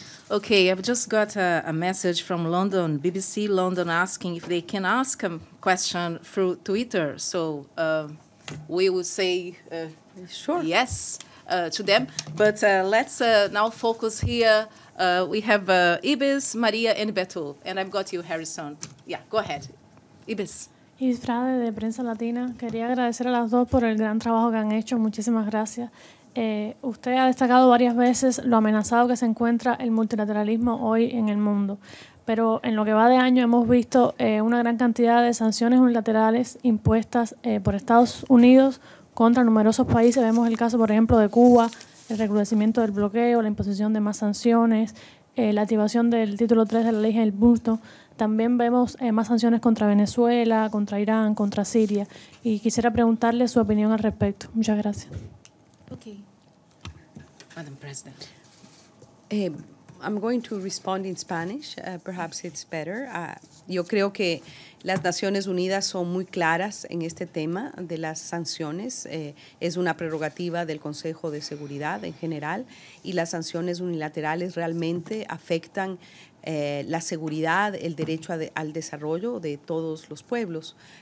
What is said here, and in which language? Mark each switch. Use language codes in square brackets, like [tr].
[en] Okay, I've just got a message from London, BBC London, asking if they can ask a question through Twitter. So we would say sure, yes to them. But let's now focus here. We have Ibis, Maria, and Beto. And I've got you, Harrison. Yeah, go ahead. Ibis. [es] Ibis Frade de Prensa Latina. Quería agradecer a las dos por el gran trabajo que han hecho. Muchísimas gracias. Usted ha destacado varias veces lo amenazado que se encuentra el multilateralismo hoy en el mundo, pero en lo que va de año hemos visto una gran cantidad de sanciones unilaterales impuestas por Estados Unidos contra numerosos países. Vemos el caso, por ejemplo, de Cuba, el recrudecimiento del bloqueo, la imposición de más sanciones, la activación del título 3 de la ley del bulto. También vemos más sanciones contra Venezuela, contra Irán, contra Siria. Y quisiera preguntarle su opinión al respecto. Muchas gracias. [en] Okay. Madam President. I'm going to respond in Spanish. Perhaps it's better. [es] Yo creo que las Naciones Unidas son muy claras en este tema de las sanciones. Es una prerrogativa del Consejo de Seguridad en general y las sanciones unilaterales realmente afectan la seguridad, el derecho al desarrollo de todos los pueblos.